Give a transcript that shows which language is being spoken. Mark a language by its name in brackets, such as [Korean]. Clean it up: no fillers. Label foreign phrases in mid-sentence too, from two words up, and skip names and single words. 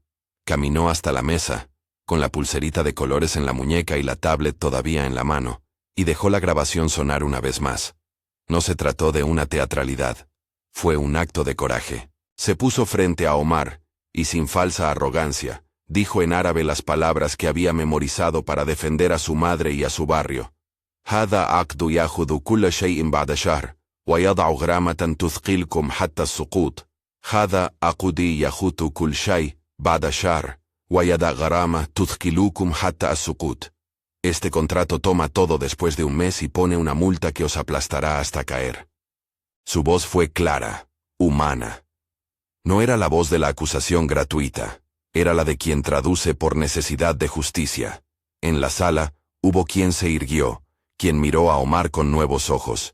[Spanish] Caminó hasta la mesa, con la pulserita de colores en la muñeca y la tablet todavía en la mano, y dejó la grabación sonar una vez más. No se trató de una teatralidad. Fue un acto de coraje. Se puso frente a Omar, y sin falsa arrogancia, dijo en árabe las palabras que había memorizado para defender a su madre y a su barrio. [Arabic] هذا عقد يأخذ كل شيء بعد شهر ويضع غرامة تثقلكم حتى السقوط. هذا عقد يأخذ كل شيء بعد شهر ويضع غرامة تثقلكم حتى السقوط. [Spanish] Este contrato toma todo después de un mes y pone una multa que os aplastará hasta caer. Su voz fue clara, humana. No era la voz de la acusación gratuita, era la de quien traduce por necesidad de justicia. En la sala, hubo quien se irguió, quien miró a Omar con nuevos ojos.